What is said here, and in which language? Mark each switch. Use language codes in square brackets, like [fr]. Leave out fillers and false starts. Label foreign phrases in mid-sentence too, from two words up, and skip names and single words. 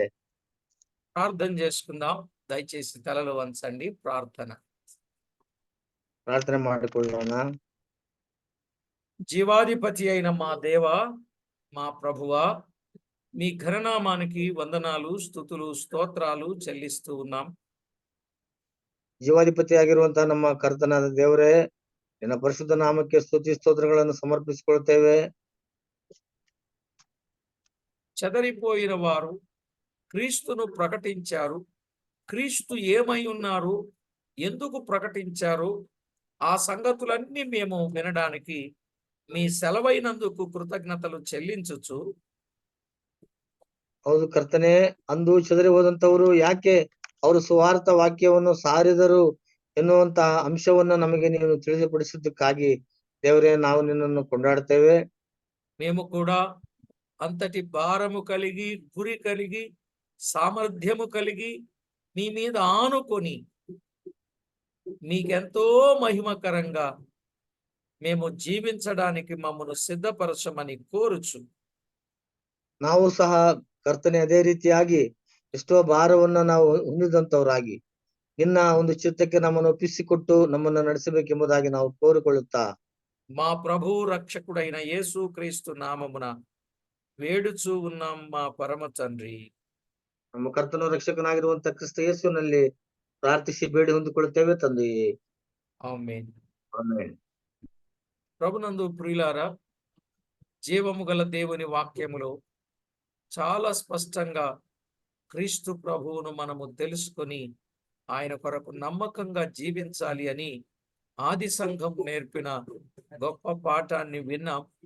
[te] ప్రార్థన చేసుకుందాం. దయచేసి తలలు వంచండి. ప్రార్థన. [kn] ಪ್ರಾರ್ಥನೆ ಮಾಡಿಕೊಳ್ಳೋಣ. [te] జీవాధిపతి అయిన మా దేవా, మా ప్రభువా, మీ ఘననామానికి వందనాలు, స్తుతులు, స్తోత్రాలు చెల్లిస్తూ ఉన్నాం. [kn] ಜೀವಾಧಿಪತಿ ಆಗಿರುವಂತಹ ನಮ್ಮ ಕರ್ತನಾದ ದೇವರೇ, ನಿನ್ನ ಪರಿಶುದ್ಧ ನಾಮಕ್ಕೆ ಸ್ತುತಿ ಸ್ತೋತ್ರಗಳನ್ನು ಸಮರ್ಪಿಸಿಕೊಳ್ತೇವೆ. [te] చెదరిపోయిన వారు క్రీస్తును ప్రకటించారు. క్రీస్తు ఏమై ఉన్నారు, ఎందుకు ప్రకటించారు, ఆ సంగతులన్నీ మేము వినడానికి మీ సెలవైనందుకు కృతజ్ఞతలు చెల్లించుచు, [kn] ಹೌದು ಕರ್ತನೆ, ಅಂದು ಚದರಿ ಹೋದಂತವರು ಯಾಕೆ ಅವರು ಸುವಾರ್ಥ ವಾಕ್ಯವನ್ನು ಸಾರಿದರು ಎನ್ನುವಂತ ಅಂಶವನ್ನು ನಮಗೆ ನೀನು ತಿಳಿಸಿಪಡಿಸಿದ್ದಕ್ಕಾಗಿ ದೇವರೇ, ನಾವು ನಿನ್ನನ್ನು ಕೊಂಡಾಡ್ತೇವೆ. [te] మేము కూడా అంతటి భారము కలిగి, గురి కలిగి, సామర్థ్యము కలిగి, మీ మీద ఆనుకొని మీకెంతో మహిమకరంగా మేము జీవించడానికి మమ్మను సిద్ధపరచమని కోరుచు, [kn] ನಾವು ಸಹ ಕರ್ತನೆ ಅದೇ ರೀತಿಯಾಗಿ ಎಷ್ಟೋ ಭಾರವನ್ನ ನಾವು ಹೊಂದಿದಂತವರಾಗಿ ನಿನ್ನ ಒಂದು ಚಿತ್ತಕ್ಕೆ ನಮ್ಮನ್ನು ಒಪ್ಪಿಸಿಕೊಟ್ಟು ನಮ್ಮನ್ನು ನಡೆಸಬೇಕೆಂಬುದಾಗಿ ನಾವು ಕೋರಿಕೊಳ್ಳುತ್ತಾ [te] మా ప్రభు రక్షకుడైన యేసు క్రీస్తు నామమున వేడుచూ ఉన్నాం మా పరమ తండ్రి. [kn] ನಮ್ಮ ಕರ್ತನು ರಕ್ಷಕನಾಗಿರುವಂತ ಕ್ರಿಸ್ತ ಯೇಸುವಿನಲ್ಲಿ ಪ್ರಾರ್ಥಿಸಿ ಬೇಡಿ ಹೊಂದಿಕೊಳ್ಳುತ್ತೇವೆ ತಂದೆಯೇ. [te] ఆమేన్. [kn] ಆಮೆನ್. [te] ప్రభునందు ప్రియులారా, జీవము గల దేవుని వాక్యములో చాలా స్పష్టంగా క్రీస్తు ప్రభువును మనము తెలుసుకొని ఆయన కొరకు నమ్మకంగా జీవించాలి అని ఆది సంఘం నేర్పిన గొప్ప పాఠాన్ని విన్నాం.